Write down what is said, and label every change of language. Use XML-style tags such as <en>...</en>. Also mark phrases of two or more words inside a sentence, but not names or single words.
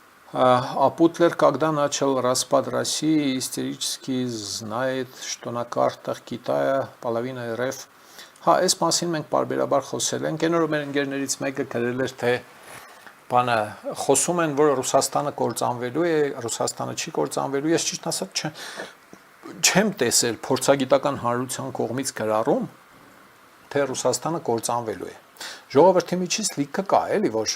<ru>А Путлер, когда начал распад России, истерически знает, что на картах Китая половина РФ.</ru> <hy>Հա, այս մասին մենք բարբերաբար խոսել ենք, այն մեր ընկերներից մեկը գրել էր, թե բանը խոսում են, որ Ռուսաստանը կործանվելու է, Ռուսաստանը չի կործանվելու, ես ճիշտ ասած չեմ տեսել փորձագիտական հանրության կողմից գրառում, թե Ռուսաստանը կործանվելու է։ Ժողովրդի միջից լիքը կա, էլի, որ</hy>